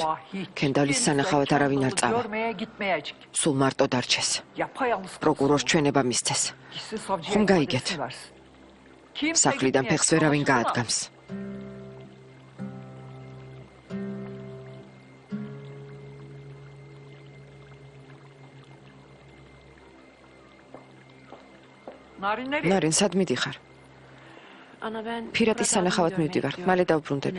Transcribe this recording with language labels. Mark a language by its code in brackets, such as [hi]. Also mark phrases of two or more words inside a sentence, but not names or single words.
[tr] Ama hiç [ka] კენდალის [tr] kimse [ka] სანახავად არავინ არ [tr] kendini [ka] წავა. [tr] görmeye gitmeyecek. [ka] სულ მარტო დარჩეს. [tr] Yapayalnız [ka] პროკურორს ჩვენება მისცეს. [tr] Gitsin savcıya [ka] ხომ [tr] ifadesini [ka] გაიგეთ? [tr] versin. Kimse [ka] სახლიდან [tr] gitmeyecek, [ka] ფეხს ვერავინ [tr] anlaşıldı mı? [ka] გაადგამს. [tr] Narin nereye? [ka] ნარინ, სად მიდიხარ? [tr] Ana ben [ka] ფირატის სანახავად მივდივარ. მალე დავბრუნდები.